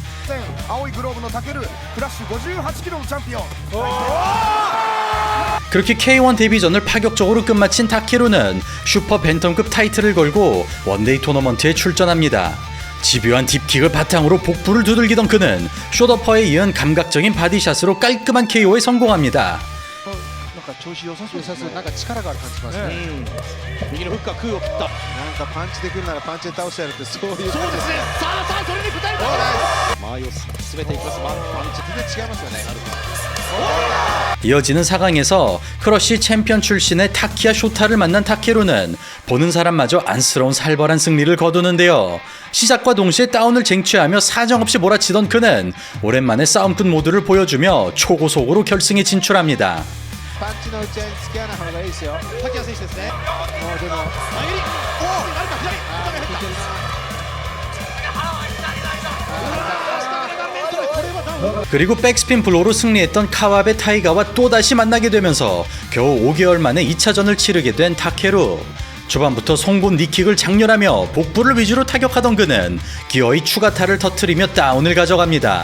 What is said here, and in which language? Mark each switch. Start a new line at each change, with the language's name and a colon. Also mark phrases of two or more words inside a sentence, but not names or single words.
Korean: 그렇게 K1 데뷔전을 파격적으로 끝마친 타케루는 슈퍼 벤텀급 타이틀을 걸고 원데이 토너먼트에 출전합니다. 집요한 딥킥을 바탕으로 복부를 두들기던 그는 숏어퍼에 이은 감각적인 바디샷으로 깔끔한 KO에 성공합니다.
Japanese: か調子良さそうですね。なんか力がある感じしますね。右のフックは空を切った。なんかパンチでくるならパンチで倒してやるってそういう感じそうですね。さあそれに応えるか。間合いを進めていきます。パンチ。全然違いますよね。
Korean: 이어지는 4강에서 크러쉬 챔피언 출신의 타키야 쇼타를 만난 타케루는 보는 사람마저 안쓰러운 살벌한 승리를 거두는데요. 시작과 동시에 다운을 쟁취하며 사정없이 몰아치던 그는 오랜만에 싸움꾼 모드를 보여주며 초고속으로 결승에 진출합니다.
Japanese: パンチの打ち合いに付き合わない方がいいですよ。滝谷選手ですね。もうでも前蹴り。おお。なるか左。お互い入った。
Korean: 그리고 백스핀 블로우로 승리했던 카와베 타이가와 또다시 만나게 되면서 겨우 5개월 만에 2차전을 치르게 된 타케루. 초반부터 송곳 니킥을 장렬하며 복부를 위주로 타격하던 그는 기어이 추가타를 터뜨리며 다운을 가져갑니다.